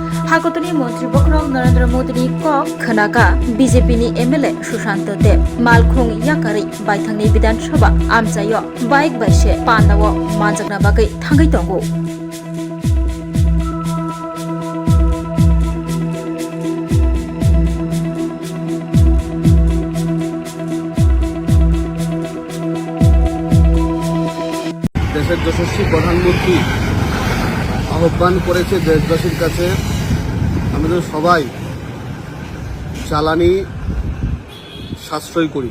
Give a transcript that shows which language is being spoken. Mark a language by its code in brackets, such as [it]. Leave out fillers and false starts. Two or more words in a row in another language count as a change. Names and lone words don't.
[trp] हागतनि मन्त्री बख्रं नरेंद्र मोदी कक खनाका बीजेपी नि एमएलए सुशांत देव मालखुं याकारि बायथांनि विधानसभा आमजायो बाइक बायसे पान्दाव मानजागना बागै थांगै दंगौ। [bn] দেশের যশস্বী প্রধানমন্ত্রী আহ্বান করেছে দেশবাসীর কাছে আমাদের সবাই জ্বালানি সাশ্রয় করি।